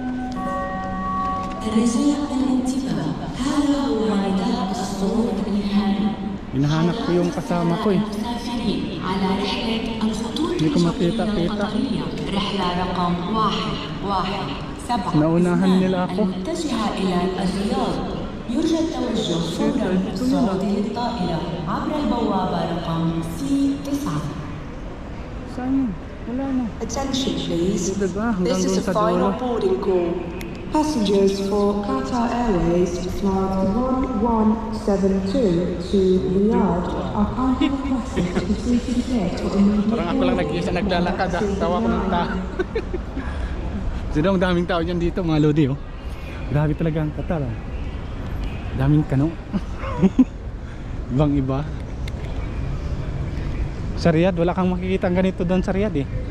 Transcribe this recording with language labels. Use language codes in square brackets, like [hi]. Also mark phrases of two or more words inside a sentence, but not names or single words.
[tl] Hinahanap ko yung kasama ko eh. Hindi ko makita-kita. Naunahan nila ako. [ar] يرجى التوجه فورا بالصعود للطائرة عبر البوابة رقم C9. [tl] Saan? Wala na. [en] Attention please. [tl] Diba? Hanggang [en] This [tl] doon [en] is [tl] sa [en] a final [tl] dulo. [en] boarding call. Passengers for Qatar Airways flight 1172 to Riyadh are kindly requested to proceed to the gate or immediate [tl] Parang ako lang nag-isa naglalakad ah. Tawa ko ng tao. Sino ang daming tao dyan dito mga Lodi oh. Grabe talaga ang Qatar ah. Daming kano. Ibang iba. Sa Riyadh wala kang makikita ganito doon sa Riyadh eh.